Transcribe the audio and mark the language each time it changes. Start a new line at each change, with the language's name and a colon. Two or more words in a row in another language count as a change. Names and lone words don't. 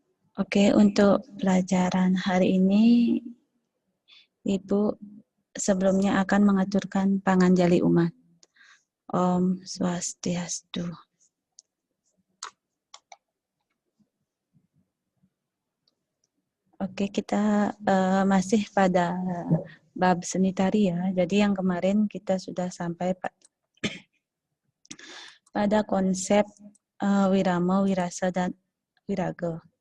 Indonesian: Oke, untuk pelajaran hari ini, Ibu sebelumnya akan mengaturkan panganjali umat.
Sanskrit: Om Swastiastu.
Indonesian: Oke, kita masih pada bab seni tari ya. Jadi yang kemarin kita sudah sampai pada konsep wirama, wirasa, dan wiraga.